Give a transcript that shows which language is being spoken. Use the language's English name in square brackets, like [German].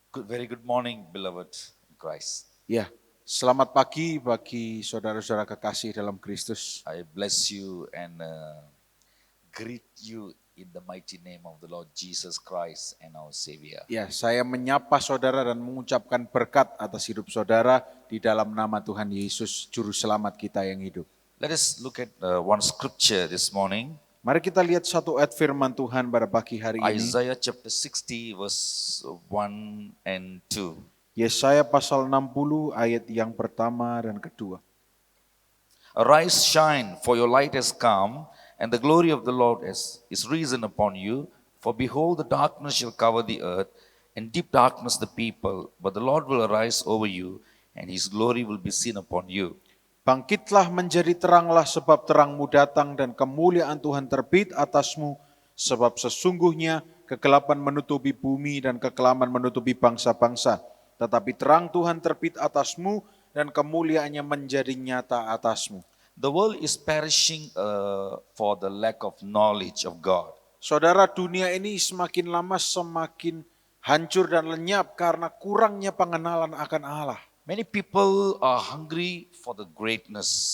[English] Very good morning, beloved in Christ. [Indonesian] Ya, selamat pagi bagi saudara-saudara kekasih dalam Kristus. [English] I bless you and greet you in the mighty name of the Lord Jesus Christ and our Savior. [Indonesian] Ya, saya menyapa saudara dan mengucapkan berkat atas hidup saudara di dalam nama Tuhan Yesus, Juru Selamat kita yang hidup. [English] Let us look at one scripture this morning. [Indonesian] Mari kita lihat satu ayat firman Tuhan pada pagi hari ini. [English] Isaiah chapter 60 verse 1 and 2. [Indonesian] Yesaya pasal 60 ayat yang pertama dan kedua. [English] Arise, shine, for your light has come, and the glory of the Lord is risen upon you. For behold, the darkness shall cover the earth, and deep darkness the people. But the Lord will arise over you, and his glory will be seen upon you. [Indonesian] Bangkitlah menjadi teranglah, sebab terangmu datang dan kemuliaan Tuhan terbit atasmu. Sebab sesungguhnya kegelapan menutupi bumi dan kekelaman menutupi bangsa-bangsa. Tetapi terang Tuhan terbit atasmu dan kemuliaannya menjadi nyata atasmu. [English] The world is perishing for the lack of knowledge of God. [Indonesian] Saudara, dunia ini semakin lama semakin hancur dan lenyap karena kurangnya pengenalan akan Allah. [English] Many people are hungry for the greatness,